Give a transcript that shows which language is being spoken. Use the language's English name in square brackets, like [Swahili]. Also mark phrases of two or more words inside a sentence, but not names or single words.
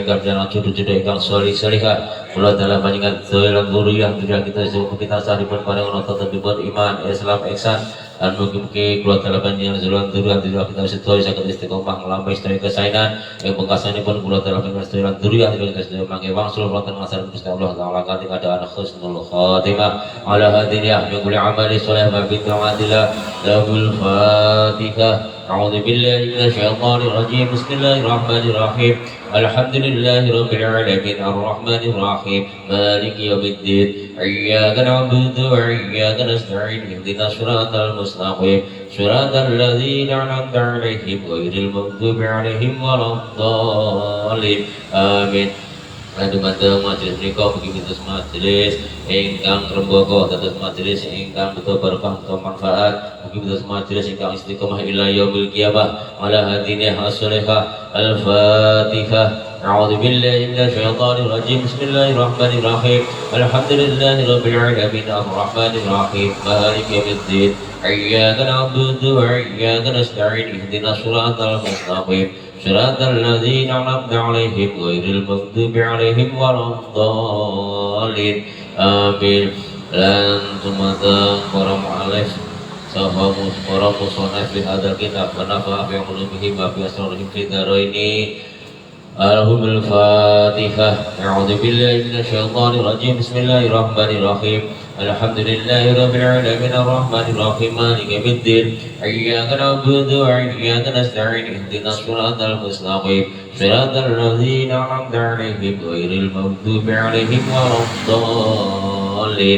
[Javanese] pinaringan jodoh-jodoh ingkang saleh salehah kula dalam panjenengan sedaya dzurriyyah kita mugi tansah dipun paringono tetepipun iman Islam ihsan lan mugi-mugi kula dalam panjenengan dzurriyyah kita sedaya saged istiqomah nglampahi sedaya kesainan ing pungkasanipun kula dalam panjenengan sedaya dzurriyyah kita sedaya mangke wangsul wonten masalah Gusti Allah taala kanthi keadaan [Arabic] حسن الخاتمة على هذه النية من كل عمل صالح وبطاعة الله له الفاتحة. أعوذ بالله من الشيطان الرجيم بسم الله الرحمن الرحيم الحمد لله رب العالمين الرحمن الرحيم مالك يوم الدين إياك نعبد وإياك نستعين اهدنا الصراط المستقيم صراط الذين أنعمت عليهم غير المغضوب عليهم ولا الضالين آمين. [Javanese] Lan dumateng majelis menika mugi dados majelis ingkang rembaka dados majelis ingkang betul barokah betul manfaat mugi dados majelis ingkang istiqomah [Arabic] إلى يوم القيامة على هذه النية الصالحة الفاتحة. أعوذ بالله من الشيطان الرجيم بسم الله الرحمن الرحيم الحمد لله رب العالمين الرحمن الرحيم مالك يوم الدين إياك نعبد وإياك نستعين اهدنا الصراط المستقيم صراط الذين أنعمت عليهم غير المغضوب عليهم ولا الضالين آمين. [Javanese] Lan dumateng para mu'alif saha para musannaf [Arabic] في هذا الكتاب ونفع في علومه وفي أسرارهم في الدارين لهم الفاتحة. أعوذ بالله من الشيطان الرجيم. بسم الله الرحمن الرحيم. الحمد لله رب العالمين الرحمن الرحيم مالك يوم الدين. إياك نعبد وإياك نستعين. اهدنا الصراط المستقيم صراط الذين أنعمت عليهم غير المغضوب عليهم ولا الضالين.